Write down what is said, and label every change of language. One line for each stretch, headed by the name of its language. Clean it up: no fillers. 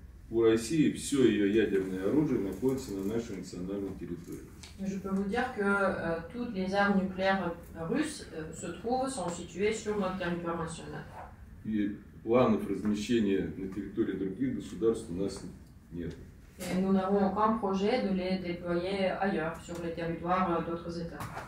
Russian: У России все ее ядерное оружие находится на нашей национальной территории.
French: Je peux vous dire que toutes les armes nucléaires russes sont situées sur notre territoire national.
Russian: И планов размещения на территории других государств у нас нет.
French: Et nous n'avons aucun projet de les déployer ailleurs, sur les territoires d'autres États.